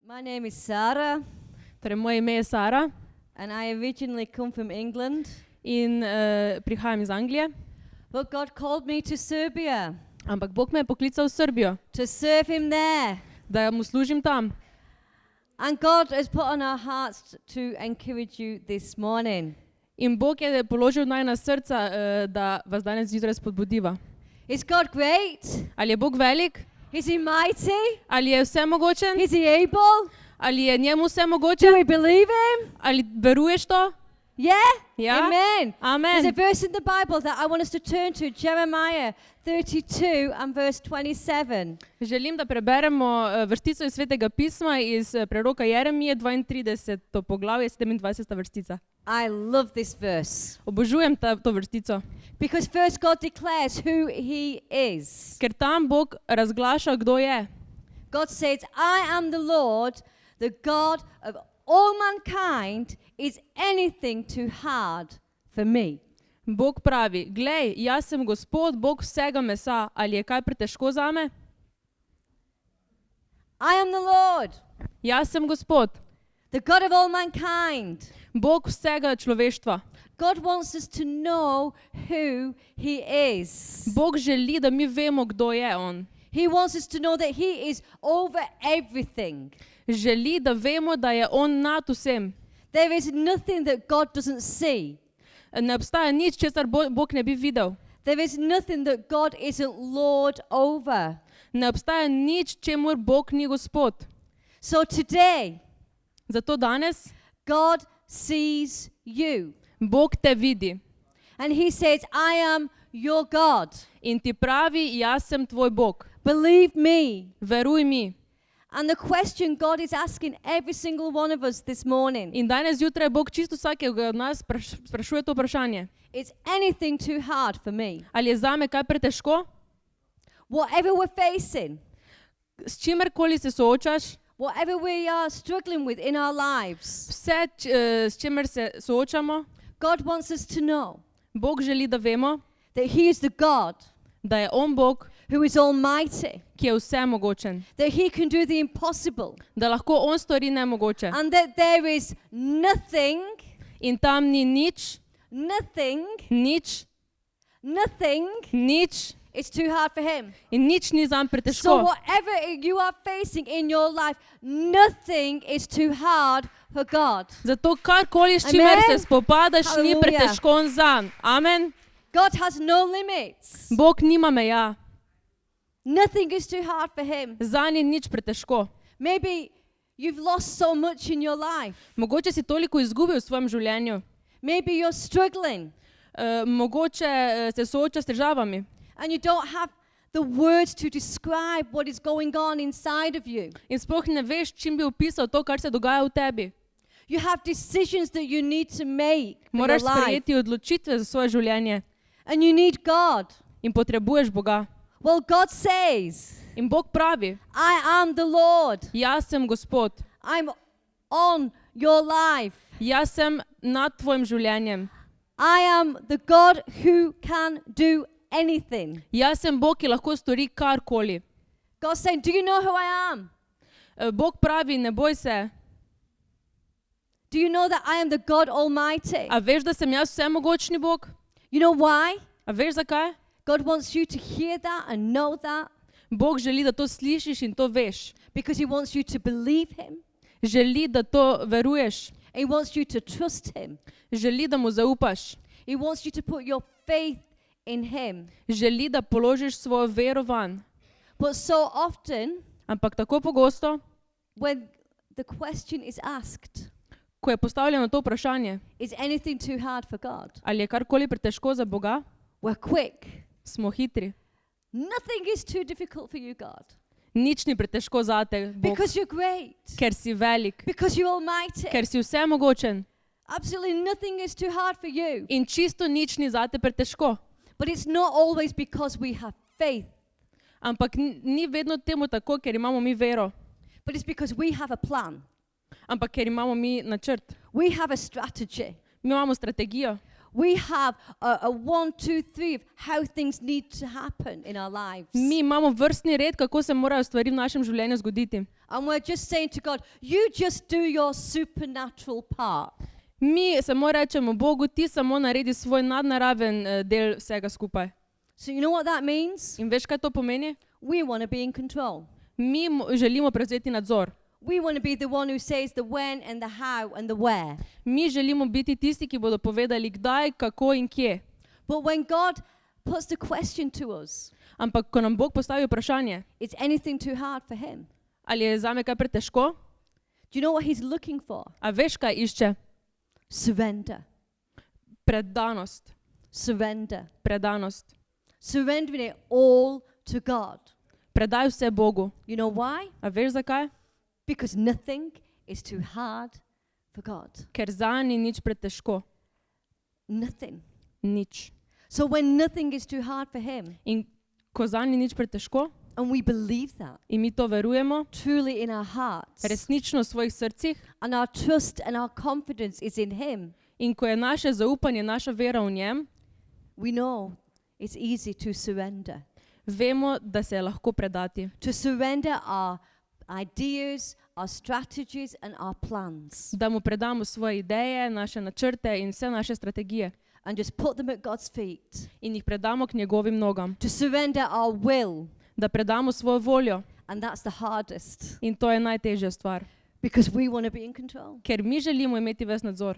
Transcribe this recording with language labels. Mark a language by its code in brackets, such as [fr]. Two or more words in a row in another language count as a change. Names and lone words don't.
[en] My name is Sara, [sl] Torej, moje ime je Sara [en] and I originally come from England, [sl] in prihajam iz Anglije, [en] but God called me to Serbia [sl] ampak Bog me je poklical v Srbijo, [en] to serve Him there. [sl] da mu služim tam. [en] And God has put on our hearts to encourage you this morning. [sl] In Bog je položil najna srca, da vas danes zjutraj spodbudiva. [en] Is God great? [sl] Ali je Bog velik? [en] Is He mighty? [sl] Ali je vsemogočen? [en] Is He able? [sl] Ali je njemu [en] Do [sl] vsemogoče? [en] we believe Him? [sl] Ali veruješ to? [en] Yeah? [sl] Ja? [en] Amen. There's a Amen. verse in the Bible that I want us to turn to, Jeremiah 32 and verse 27. [sl] Želim, da preberemo vrstico iz Svetega pisma iz preroka Jeremije 32. poglavje 27. vrstica. [en] I love this verse [sl] Obožujem to vrstico, [en] because first God declares who He is. [sl] ker tam Bog razglaša, kdo je. [en] God says, I am the Lord, the God of all mankind. Is anything too hard for me? [sl] Bog pravi, glej, jaz sem Gospod, Bog vsega mesa, ali je kaj pretežko zame? [en] I am the Lord, [sl] Jaz sem Gospod, [en] the God of all mankind. [sl] Bog vsega človeštva. [en] God wants us to know who He is. [sl] Bog želi, da mi vemo, kdo je on. [en] He wants us to know that He is over everything. [sl] Želi, da vemo, da je on nad vsem. [en] There is nothing that God doesn't see. [sl] Ne obstaja nič, česar Bog ne bi videl. [en] There is nothing that God isn't Lord over. [sl] Ne obstaja nič, čemur Bog ni Gospod. [en] So today, [sl] Zato danes [en] God sees you. [sl] Bog te vidi [en] And He says, I am your God. [sl] in ti pravi, jaz sem tvoj Bog. [en] Believe me. [sl] Veruj mi. [en] And the question God is asking every single one of us this morning [sl] In danes zjutraj Bog čisto vsakega od nas sprašuje to vprašanje. [en] is anything too hard for me? [sl] Ali je zame kaj pretežko? [en] Whatever we're facing, [sl] S čimerkoli se soočaš, [en] whatever we are struggling with in our lives, [sl] vse, s čimer se soočamo, [en] God wants us to know [sl] Bog želi, da vemo, [en] that He is the God [sl] da je on Bog, [en] who is almighty, [sl] ki je vsemogočen, [en] that He can do the impossible, [sl] da lahko on stori nemogoče. [en] and that there is nothing, [sl] In tam ni nič, [en] nothing, [sl] nič, [en] nothing [sl] nič [en] is too hard for Him. [sl] in nič ni zanj [en] So [sl] pretežko. [en] whatever you are facing in your life, nothing is too hard for God. [sl] Zato karkoli, s čimer Amen. se spopadaš, ni Haleluja. pretežko zanj. Amen. [en] God has no limits. [sl] Bog nima meja, [en] Nothing is too hard for Him. [sl] zanj ni nič pretežko. [en] Maybe you've lost so much in your life. [sl] Mogoče si toliko izgubil v svojem življenju. [en] Maybe you're struggling [sl] Mogoče se soočaš s težavami [en] and you don't have the words to describe what is going on inside of you. [sl] in sploh ne veš, čim bi opisal to, kar se dogaja v tebi. [en] You have decisions that you need to make for your [sl] Moraš [en] life. [sl] sprejeti odločitve za svoje življenje [en] And you need God. [sl] in potrebuješ Boga. [en] Well, God says, [sl] In Bog pravi, [en] I am the Lord. [sl] jaz sem Gospod, [en] I'm on your life. [sl] jaz sem nad tvojim življenjem. [en] I am the God who can do anything. [sl] Jaz sem Bog, ki lahko stori karkoli. [en] God's saying, do you know who I am? [sl] Bog pravi, ne boj se. [en] Do you know that I am the God Almighty? [sl] A veš, da sem jaz vsemogočni Bog? [en] You know why? [sl] A veš zakaj? [en] God wants you to hear that and know that [sl] Bog želi, da to slišiš in to veš. [en] because He wants you to believe Him. [sl] Želi, da to veruješ. [en] He wants you to trust Him. [sl] Želi, da mu zaupaš. [en] He wants you to put your faith in Him. [sl] Želi, da položiš svojo vero vanj. [en] But so often, [sl] Ampak tako pogosto, [en] when the question is asked, [sl] ko je postavljeno to vprašanje, [en] is anything too hard for God? [sl] ali je karkoli pretežko za Boga, [en] We're quick. [sl] smo hitri. [en] Nothing is too difficult for you, God, [sl] Nič ni pretežko zate, Bog, [en] because you're great, [sl] ker si velik, [en] because you're almighty. [sl] ker si vsemogočen [en] Absolutely nothing is too hard for you. [sl] in čisto nič ni zate pretežko. [en] But it's not always because we have faith, [sl] Ampak ni vedno temu tako, ker imamo mi vero, [en] but it's because we have a plan. [sl] ampak ker imamo mi načrt. [en] We have a strategy. [sl] Mi imamo strategijo. [en] We have a 1, 2, 3 of how things need to happen in our lives. [sl] Mi imamo vrstni red, kako se morajo stvari v našem življenju zgoditi. [en] And we're just saying to God, you just do your supernatural part. [sl] Mi samo rečemo Bogu, ti samo naredi svoj nadnaraven del vsega skupaj. [en] So you know what that means? [sl] In veš, kaj to pomeni? [en] We want to be in control. [sl] Mi želimo prevzeti nadzor. [en] We want to be the one who says the when and the how and the where. [sl] Mi želimo biti tisti, ki bodo povedali kdaj, kako in kje. [en] But when God puts the question to us, [sl] Ampak ko nam Bog postavi vprašanje, [en] is anything too hard for him? [sl] ali je zame kaj pretežko, [en] Do you know what he's looking for? [sl] a veš, kaj išče? [en] Surrender. [sl] Predanost. [en] Surrender. [sl] Predanost. [en] Surrendering it all to God. [sl] Predaj vse Bogu. [en] You know why? [sl] A veš zakaj? [en] Because nothing is too hard for God. [sl] Ker zanj ni nič pretežko. [en] Nothing. [sl] Nič. [en] So when nothing is too hard for him, [sl] In ko zanj ni nič pretežko [en] and we believe that [sl] in mi to verujemo, [en] truly in our hearts, [sl] resnično v svojih srcih, [en] and our trust and our confidence is in him, [sl] in ko je naše zaupanje, naša vera v njem, [en] we know it's easy to surrender. [sl] vemo, da se je lahko predati. [en] To surrender our ideas, our strategies and our plans, [sl] Da mu predamo svoje ideje, naše načrte in vse naše strategije. [en] and just put them at God's feet. [sl] In jih predamo k njegovim nogam. [en] To surrender our will, [sl] Da predamo svojo voljo. [en] and that's the hardest, [sl] In to je najtežja stvar. [en] because we want to be in control. [sl] Ker mi želimo imeti ves nadzor.